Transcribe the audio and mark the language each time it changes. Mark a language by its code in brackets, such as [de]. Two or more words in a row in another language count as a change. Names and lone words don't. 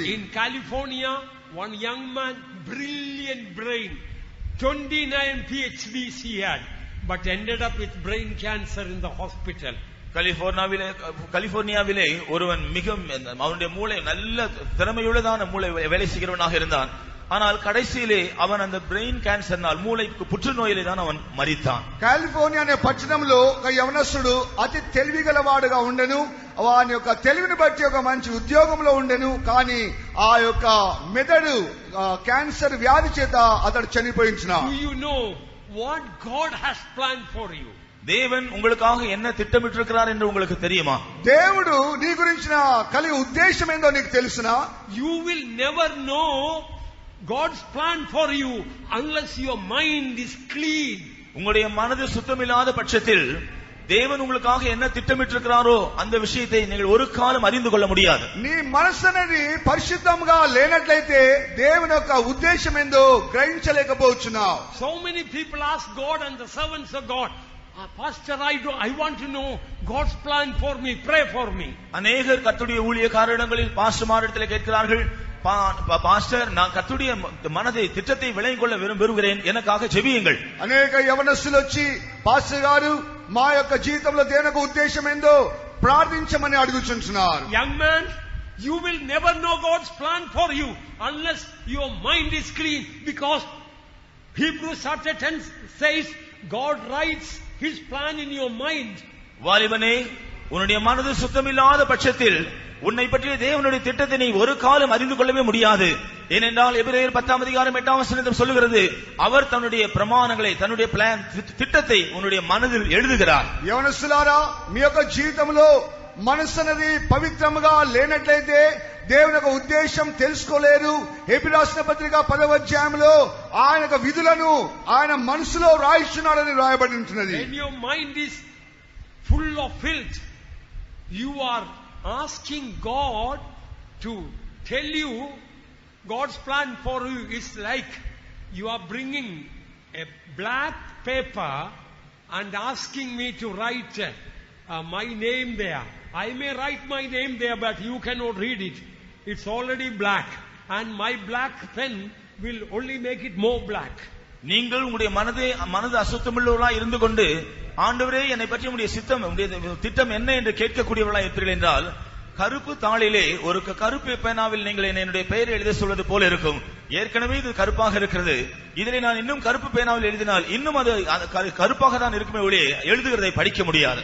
[en] In California, one young man, brilliant brain, 29 PhDs he had, but ended up with brain cancer in the hospital. [ta] கலிபோர்னியாவிலே ஒருவன் மிக அவனுடைய மூளை நல்ல திறமையுள்ளதான மூளை வேலை செய்கிறவனாக இருந்தான். ஆனால் கடைசியிலே அவன் அந்த [en] brain cancer [ta] மூளைக்கு புற்றுநோயிலே தான் அவன் மரித்தான். [te] కాలిఫోర్నియా అనే పట్టణంలో ఒక యవనస్తుడు అతి తెలివిగలవాడుగా ఉండెను. వాని యొక్క తెలివిని బట్టి ఒక మంచి ఉద్యోగంలో ఉండెను, కానీ ఆ యొక్క మెదడు క్యాన్సర్ వ్యాధి చేత అతడు చనిపోయించినాడు. [en] Do you know what God has planned for you? [ta] தேவன் உங்களுக்காக என்ன திட்டமிட்டிருக்கிறார் என்று உங்களுக்கு தெரியுமா? [te] దేవుడు నీ గురించిన కలిగి ఉద్దేశం ఏందో నీకు తెలుసునా? [en] You will never know God's plan for you unless your mind is clean. [ta] உங்களுடைய மனது சுத்தமில்லாத பட்சத்தில் தேவன் உங்களுக்காக என்ன திட்டமிட்டிருக்கிறாரோ அந்த விஷயத்தை நீங்கள் ஒரு காலம் அறிந்து கொள்ள முடியாது. [te] నీ మనసు అనేది పరిశుద్ధంగా లేనట్లయితే దేవుని యొక్క ఉద్దేశం ఏందో గ్రహించలేకపోవచ్చున్నావు. [en] So many people ask God and the servants of God, Pastor, I want to know God's plan for me, pray for me. [ta] அநேகர் கர்த்தருடைய ஊழியக்காரர்களில் பாஸ்டர்மாரிடத்தில் கேட்கிறார்கள், பாஸ்டர் நான் கர்த்தருடைய மனதை திட்டத்தை விளங்கிக் கொள்ள விரும்புகிறேன், எனக்காக ஜெபியுங்கள். [te] అనేక యవనస్తులు వచ్చి పాస్టర్ గారు మా యొక్క జీవితంలో దేవుని ఉద్దేశం ఏందో ప్రార్థించమని అడుగుచుంటున్నారు. [en] Young man, You will never know God's plan for you unless your mind is clean, because Hebrews chapter 10 says God writes His plan in your mind. [ta] வாலிபனே, உன்னுடைய மனது சுத்தமில்லாத பட்சத்தில் உன்னை பற்றிய தேவனுடைய திட்டத்தை நீ ஒரு காலம் அறிந்து கொள்ளவே முடியாது. ஏனென்றால் எபிரேயர் 10 அதிகாரம் 8 வசனம் சொல்லுகிறது, அவர் தன்னுடைய பிரமாணங்களை, தன்னுடைய பிளான், திட்டத்தை உன்னுடைய மனதில் எழுதுகிறார். [te] యవనస్తులారా, మీ యొక్క జీవితంలో మనసు అనేది పవిత్రముగా లేనట్లయితే దేవుని యొక్క ఉద్దేశం తెలుసుకోలేరు. హెబ్రీ రాసిన పత్రిక 10వ అధ్యాయంలో ఆయన యొక్క విధులను ఆయన మనసులో రాయిస్తున్నాడని రాయబడి ఉంటున్నది. [en] When your mind is full of filth, you are asking God to tell you God's plan for you is like you are bringing a black paper and asking me to write my name there. I may write my name there, but you cannot read it. It's already black, and my black pen will only make it more black. [ta] நீங்கள் உங்களுடைய மனது அசுத்தமுள்ளவர்களாய் இருந்து கொண்டு, ஆண்டவரே என்னை பற்றி உங்களுடைய சித்தம், உங்களுடைய திட்டம் என்ன என்று கேட்கக்கூடியவர்களாய் இருப்பீர்கள் என்றால், கருப்பு தாளிலே ஒரு கருப்பு பேனாவில் நீங்கள் என்னுடைய பெயரை எழுத சொல்வது போல இருக்கும். ஏற்கனவே இது கருப்பாக இருக்கிறது, இதிலே நான் இன்னும் கருப்பு பேனாவில் எழுதினால் இன்னும் அது கருப்பாக தான் இருக்குமே ஒழிய எழுதுகிறதை படிக்க முடியாது.